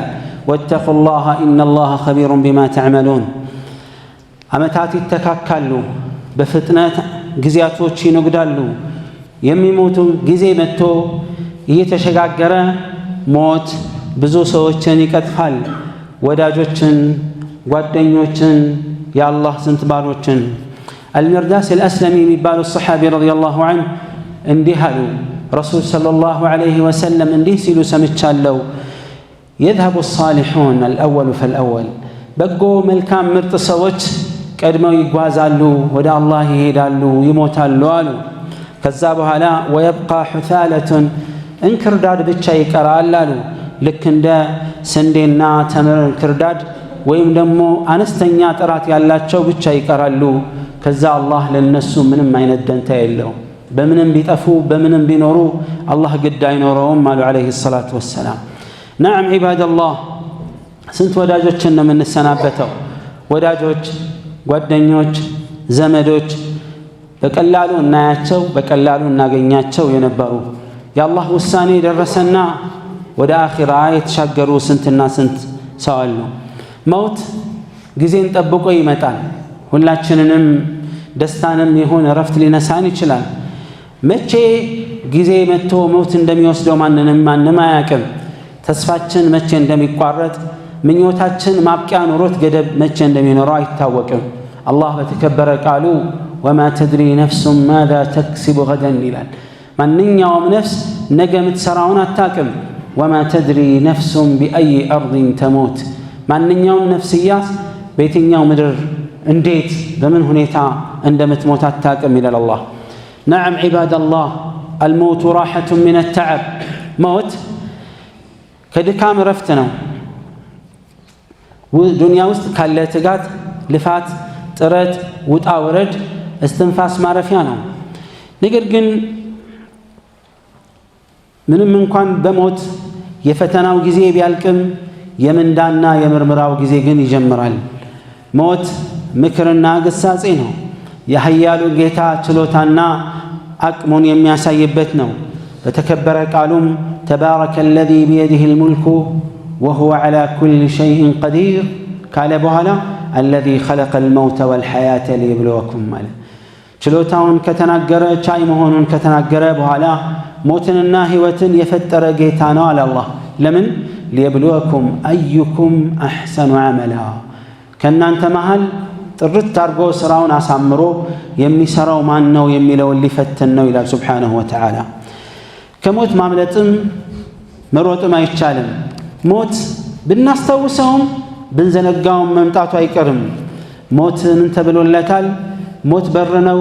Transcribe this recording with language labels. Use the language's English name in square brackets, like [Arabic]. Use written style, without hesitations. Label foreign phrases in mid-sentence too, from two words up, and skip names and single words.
[Arabic] واتقوا الله إن الله خبير بما تعملون። [Amharic] ዓመታት ይተካካሉ፣ በፍጥነት ጊዜያቶች ይነጉዳሉ። የሚሞቱ ጊዜ መጥቶ እየተሸጋገረ ሞት ብዙ ሰዎችን ይቀጥፋል። ወዳጆችን፣ ጓደኞችን፣ የአላህ ስንት ባሮችን። አልሚርዳስ አልአስለሚ የሚባሉ ሰሓቢ [Arabic] رضي الله عنه [Amharic] እንዲህ አሉ: [Arabic] رسول صلى الله عليه وسلم [Amharic] እንዲህ ሲሉ ሰምቻለሁ [Arabic] يذهب الصالحون الأول فالأول [Amharic] በጎ መልካም ምርጥ ሰዎች ቀድመው ይጓዛሉ ወደ አላህ ይሄዳሉ ይሞታሉ አሉ ከዛ በኋላ [Arabic] ويبقى حثالة [Amharic] እንክርዳድ ብቻ ይቀራል አሉ ልክ እንደ ስንዴና ተምር እንክርዳድ ወይም ደግሞ አነስተኛ ጥራት ያላቸው ብቻ ይቀራሉ ከዛ አላህ ለነሱ ምንም አይነት ደንታ የለው በምንም ቢጠፉ በምንም ቢኖሩ አላህ ግድ አይኖረውም አሉ [Arabic] عليه الصلاة والسلام نعم عباد الله [Amharic] ስንት ወዳጆችን ነው የምንሰናበተው ወዳጆች ጓደኞች ዘመዶች በቀላሉ እናያቸው በቀላሉ እናገኛቸው የነበሩ የአላህ ውሳኔ ደረሰና ወደ አኺራ የተሻገሩ ስንትና ስንት ሰው አሉ ሞት ጊዜን ጠብቆ ይመጣል ሁላችንንም ደስታንም ይሁን ረፍት ሊነሳን ይችላል መቼ ጊዜ መጥቶ ሞት እንደሚወስደው ማንም አያውቅም ተስፋችን መቼ እንደሚቋረጥ ምኞታችን ማብቂያ ኑሮት ገደብ መቼ እንደሚኖረው አይታወቅም አላህ በተከበረ ቃሉ [Arabic] وما تدري نفس ماذا تكسب غدا [Amharic] ይላል ማንኛውም ነፍስ ነገ የምትሰራውን አታውቅም [Arabic] وما تدري نفس بأي أرض تموت [Amharic] ማንኛውም ነፍስያ በየትኛው ምድር እንዴት በምን ሁኔታ እንደምትሞት አታውቅም ይላል አላህ [Arabic] نعم عباد الله الموت راحة من التعب [Amharic] موت ከድካም ረፍት ነው ዱንያ ውስጥ ካለ ትጋት ልፋት ጥረት ውጣ ወረድ እስትንፋስ ማረፊያ ነው ነገር ግን ምንም እንኳን በሞት የፈተናው ጊዜ ቢያልቅም የምንዳና የምርመራው ጊዜ ግን ይጀምራል ሞት ምክርና ግሳጼ ነው የኃያሉ ጌታ ችሎታና አቅሙን የሚያሳይበት ነው በተከበረ ቃሉም تبارك [Arabic] الذي بيده الملك وهو على كل شيء قدير قال بهلا الذي خلق الموت والحياة ليبلوكم ماله [Amharic] ችሎታውን ከተናገረ ቻይ መሆኑን ከተናገረ በኋላ ሞትንና ህይወትን የፈጠረ ጌታ ነው አለ አላህ ለምን [Arabic] ليبلوكم أيكم أحسن عملا [Amharic] ከናንተ መሃል ጥርት አድርጎ ስራውን አሳምሮ የሚሰራው ማን ነው የሚለው ሊፈትን ነው ይላል [Arabic] سبحانه وتعالى [Amharic] ከሞት ማምለጥም መሮጥም አይቻልም ሞት ብናስተውሰውም ብንዘነጋውም መምጣቱ አይቀርም ሞት ምን ተብሎለታል ሞት በር ነው